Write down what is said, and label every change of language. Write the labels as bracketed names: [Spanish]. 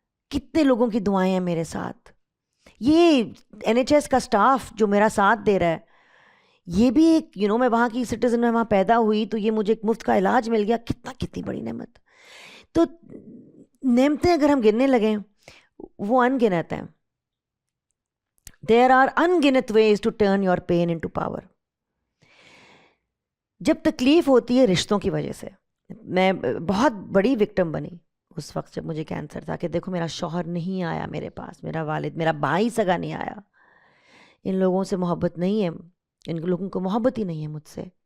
[Urdu] کتنے لوگوں کی دعائیں ہیں میرے ساتھ. یہ NHS کا سٹاف جو میرا ساتھ دے رہا ہے، یہ بھی ایک میں وہاں کی سٹیزن میں وہاں پیدا ہوئی تو یہ مجھے ایک مفت کا علاج مل گیا. کتنی بڑی نعمت. تو نعمتیں اگر ہم گننے لگیں وہ انگنت ہیں. [English] There are unginet ways to turn your pain into power. [Urdu] جب تکلیف ہوتی ہے رشتوں کی وجہ سے، میں بہت بڑی وکٹم بنی اس وقت جب مجھے کینسر تھا کہ دیکھو میرا شوہر نہیں آیا میرے پاس، میرا والد، میرا بھائی سگا نہیں آیا. ان لوگوں سے محبت نہیں ہے، ان لوگوں کو محبت ہی نہیں ہے مجھ سے.